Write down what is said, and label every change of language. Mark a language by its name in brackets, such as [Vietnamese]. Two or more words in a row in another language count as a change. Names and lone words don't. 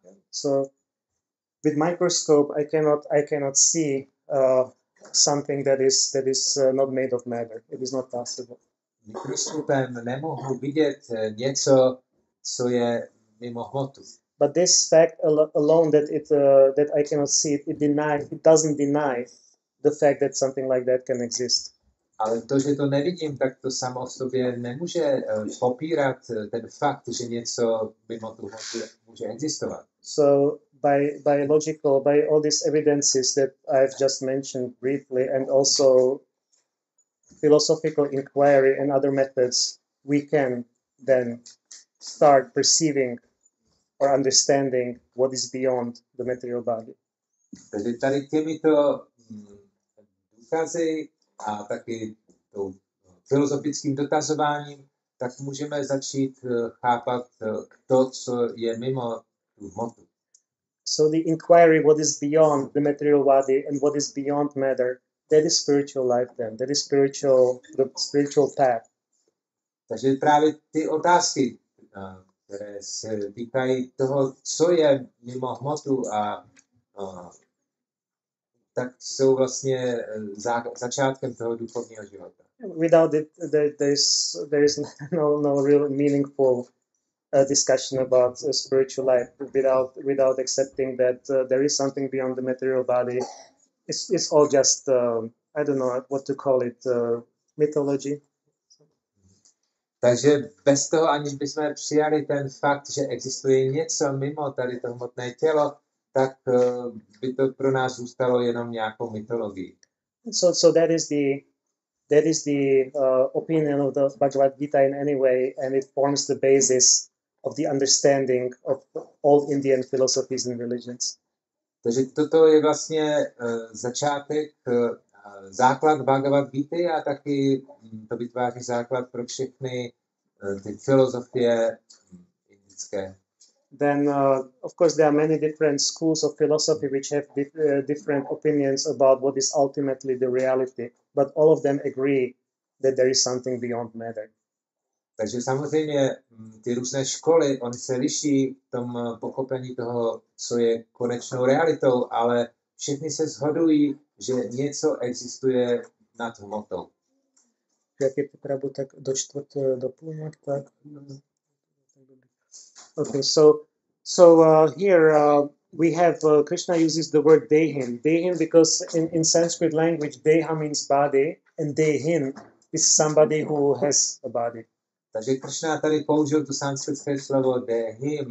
[English] So with microscope I cannot see something that is not made of matter. It is not possible. [Czech] Mikroskopem nemohu vidět něco, co je mimo hmotu. [English] But this fact alone that I cannot see it doesn't deny the fact that something like that can exist. [Czech] Ale to, že to nevidím, tak to samo o sobě nemůže popírat ten fakt, že něco mimo tu hmotu může existovat. [English] So by all these evidences that I've just mentioned briefly, and also philosophical inquiry and other methods, we can then start perceiving or understanding what is beyond the material body. [Czech] Takže tady těmito důkazy a taky filozofickým dotazováním, tak můžeme začít chápat to, co je mimo tu hmotu. [English] So the inquiry, what is beyond the material body and what is beyond matter, that is spiritual life then. That is the spiritual path. [Czech] Takže právě ty otázky, které se týkají toho, co je mimo hmotu tak jsou vlastně začátkem toho duchovního života. [English] Without it, there is no real meaningful discussion about spiritual life. Without accepting that there is something beyond the material body, it's all just I don't know what to call it, mythology. [Czech] Takže bez toho, aniž bychom přijali ten fakt, že existuje něco mimo tady to hmotné tělo, tak by to pro nás zůstalo jenom nějakou mytologií. [English] So that is the opinion of the Bhagavad Gita in any way, and it forms the basis of the understanding of all Indian philosophies and religions. [Czech] Takže toto je vlastně začátek, základ Bhagavad Gity a taky to vytváří základ pro všechny ty filozofie indické. [English] Then, of course, there are many different schools of philosophy which have different opinions about what is ultimately the reality, but all of them agree that there is something beyond matter. [Czech] Takže samozřejmě ty různé školy, oni se liší v tom pochopení toho, co je konečnou realitou, ale všichni se shodují, že něco existuje nad hmotou. Jak je pravdu, tak do půlnoc, tak. [English] Okay, so here we have Krishna uses the word dehin. Dehin because in Sanskrit language, deha means body, and dehin is somebody who has a body. [Czech] Takže Krishna tady použil tu sanskritské slovo dehim.